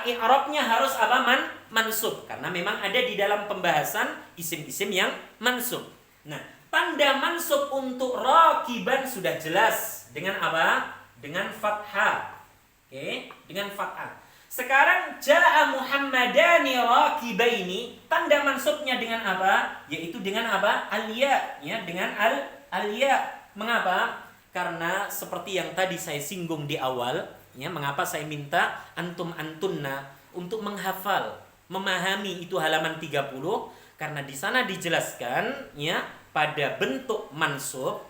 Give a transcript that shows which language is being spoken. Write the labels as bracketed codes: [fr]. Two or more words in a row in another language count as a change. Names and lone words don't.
[id] I'rabnya harus apa? Mansub. Karena memang ada di dalam pembahasan isim-isim yang mansub. Nah, tanda mansub untuk rakiban sudah jelas. Dengan apa? Dengan fathah. Oke, dengan fathah. Sekarang [ar] جاء محمدان راكبين, [id] tanda mansubnya dengan apa? Yaitu dengan apa? Al-ya, ya, dengan al-ya. Mengapa? Karena seperti yang tadi saya singgung di awal, ya, mengapa saya minta antum-antunna untuk menghafal, memahami itu halaman 30, karena di sana dijelaskan ya pada bentuk mansub.